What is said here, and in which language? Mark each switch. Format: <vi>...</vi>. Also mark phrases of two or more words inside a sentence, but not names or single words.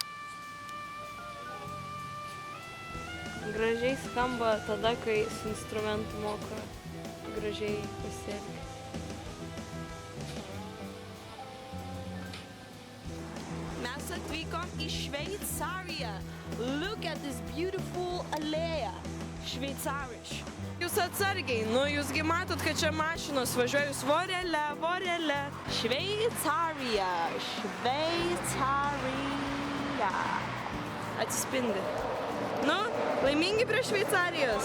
<lt>Gražiai skamba tada, kai su instrumentu moka gražiai pasielgti. Mes atvykom į Šveicariją.</lt> <en>Look at this beautiful alėja.</en> <lt>Šveicariš. Jūs atsargiai, jūsgi matot, kad čia mašinos važiuoja, jūs vorele, vorele. Šveicarija, Šveicarija. Atsispindi. Laimingi prie Šveicarijos.</lt>